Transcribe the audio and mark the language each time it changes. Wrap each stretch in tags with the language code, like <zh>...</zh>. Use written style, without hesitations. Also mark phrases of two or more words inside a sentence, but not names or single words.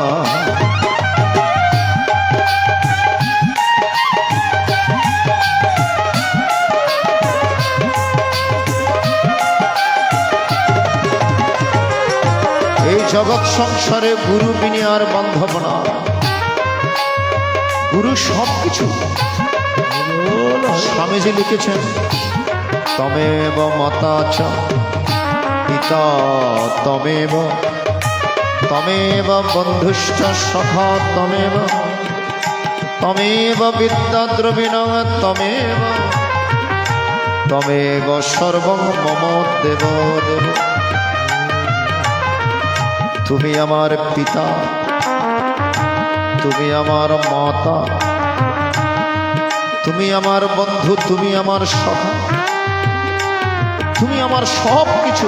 <bn>জগৎ সংসারে গুরু বিনে আর বান্ধব না। গুরু সব কিছু। স্বামীজি লিখেছেন,</bn> <sa>তমেব মাতা চ পিতা তমেব, তমেব বন্ধুশ্চ সখা তমেব, তমেব বিদ্যা দ্রবিণ তমেব, তমেব সর্বং মম দেব দেব।</sa> <bn>তুমি আমার পিতা, তুমি আমার মাতা, তুমি আমার বন্ধু, তুমি আমার সখা, তুমি আমার সব কিছু।</bn>